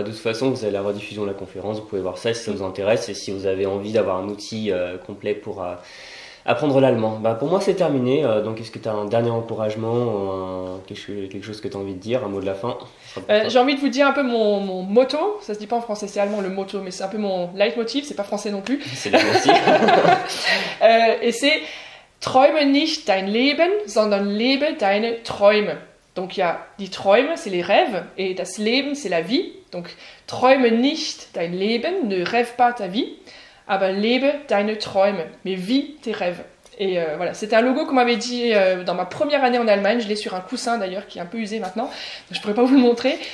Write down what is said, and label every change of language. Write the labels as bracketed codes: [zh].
[fr] De toute façon, vous avez la rediffusion de la conférence, vous pouvez voir ça si ça vous intéresse et si vous avez envie d'avoir un outil complet pour apprendre l'allemand. Pour moi, c'est terminé. Donc, est-ce que tu as un dernier encouragement, quelque chose que tu as envie de dire, un mot de la fin? J'ai envie de vous dire un peu mon motto. Ça se dit pas en français, c'est allemand le motto, mais c'est un peu mon leitmotiv, c'est pas français non plus. C'est bien aussi. Et c'est [de] Träume nicht dein Leben, sondern lebe deine Träume. [fr] Donc il y a die Träume, c'est les rêves, et das Leben, c'est la vie. Donc [de] Träume nicht dein Leben, [fr] ne rêve pas ta vie, [de] aber lebe deine Träume, [fr] mais vis tes rêves. Et voilà, c'était un logo qu'on m'avait dit dans ma première année en Allemagne. Je l'ai sur un coussin d'ailleurs qui est un peu usé maintenant, donc je pourrais pas vous le montrer.